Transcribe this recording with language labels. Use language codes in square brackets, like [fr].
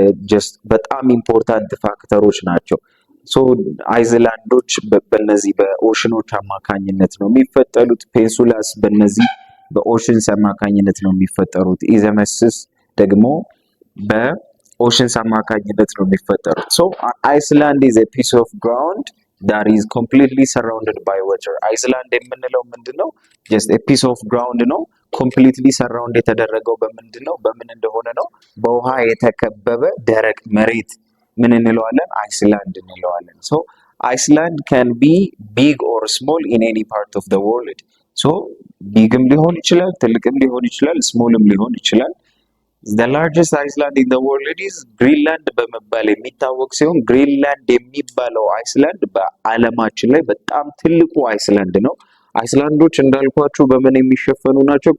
[am] ጀስት በጣም ኢምፖርታንት ፋክተሮች ናቸው። ሶ አይዝላንዶች በእነዚህ በኦሽኖች አማካኝነት ነው የሚፈጠሩት። ፔንሱላስ በእነዚህ በኦሽንስ አማካኝነት ነው የሚፈጠሩት። ኢዘመስስ ደግሞ በኦሽንስ አማካኝነት ነው የሚፈጠሩት። ሶ አይስላንድ [en] is a piece of ground that is completely surrounded by water. [am] አይስላንድ የምንለው ምንድነው? [en] just a piece of ground ነው። completely surround [am] የተደረገው በምንድነው? በምን እንደሆነ ነው? በውሃ የተከበበ ደረቅ መሬት ምን እንለዋለን? አይስላንድ እንለዋለን። [en] ሶ አይስላንድ can be big or small in any part of the world. [am] ሶ ቢግም ሊሆን ይችላል፣ ትልቅም ሊሆን ይችላል፣ ስሞልም ሊሆን ይችላል። [en] the largest island in the world is [am] ግሪንላንድ በመባል የሚታወቅ ሲሆን ግሪንላንድ የሚባለው አይስላንድ በዓለማችን ላይ በጣም ትልቁ አይስላንድ ነው። አይስላንዶች እንዳልኳችሁ በምን የሚሸፈኑ ናቸው?